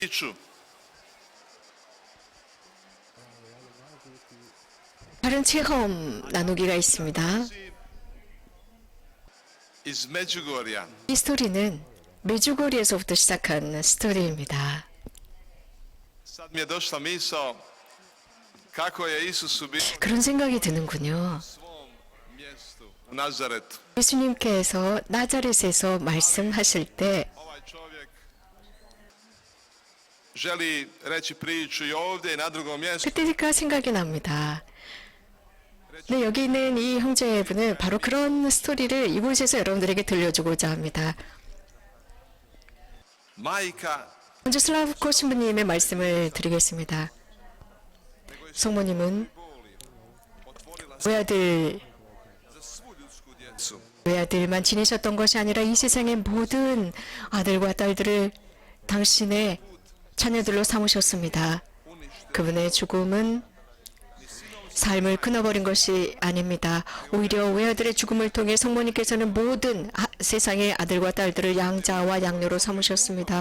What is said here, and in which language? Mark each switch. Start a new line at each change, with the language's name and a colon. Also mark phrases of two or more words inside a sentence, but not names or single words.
Croatian: priču.
Korean: 다른 체험 나누기가 있습니다.
Croatian: Iz Međugorja.
Korean: 이 스토리는 메주고리에서부터 시작한 스토리입니다.
Croatian: Sad mi je došla misao kako je Isusu bilo
Korean: 그런 생각이 드는군요.
Croatian: u svom mjestu u Nazaretu.
Korean: 예수님께서 나자렛에서 말씀하실 때
Croatian: Ovaj čovjek želi reći priču i ovdje i na drugom mjestu.
Korean: 그때가 생각이 납니다. 네, 여기 있는 이 형제분은 바로 그런 스토리를 이곳에서 여러분들에게 들려주고자 합니다.
Croatian: Majka
Korean: 먼저 슬라브코 신부님의 말씀을 드리겠습니다. 성모님은 외아들,
Croatian: za svu ljudsku djecu.
Korean: 외아들만 지내셨던 것이 아니라 이 세상의 모든 아들과 딸들을 당신의 자녀들로 삼으셨습니다. 그분의 죽음은 삶을 끊어버린 것이 아닙니다. 오히려 외아들의 죽음을 통해 성모님께서는 모든 세상의 아들과 딸들을 양자와 양녀로 삼으셨습니다.